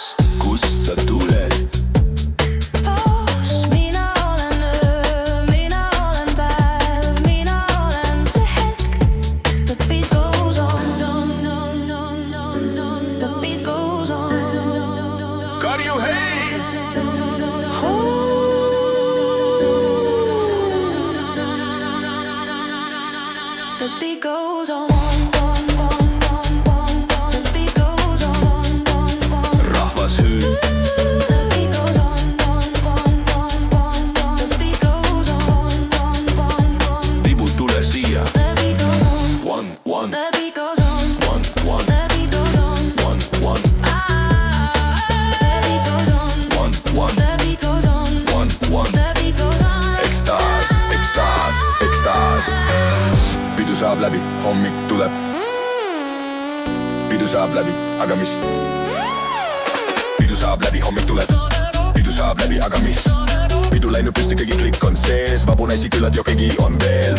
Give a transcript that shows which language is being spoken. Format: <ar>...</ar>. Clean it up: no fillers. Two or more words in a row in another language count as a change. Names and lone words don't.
<et>Kust sa tuled? paus. Mina olen öö, mina olen päev, mina olen see hetk.</et> <en>The beat goes on. The beat goes on.</en> <et>Karju hei!</et> <en>The beat goes on. The beat goes on.</en> <et>Rahvas hüüd.</et> <en>The beat goes on. The beat goes on.</en> <et>Tibud tule siia.</et> <en>The beat goes on. One. The beat goes on. One. The beat goes on. One. The beat goes on. The beat goes on. One. The beat goes on.</en> <et>Ekstaas. Pidu saab läbi, hommik tuleb. Pidu saab läbi, aga mis? Pidu saab läbi, hommik tuleb. Pidu saab läbi, aga mis? Pidu läinud püsti, kõigi klikk on sees. Vabu naisi küllad, jokegi on veel.</et>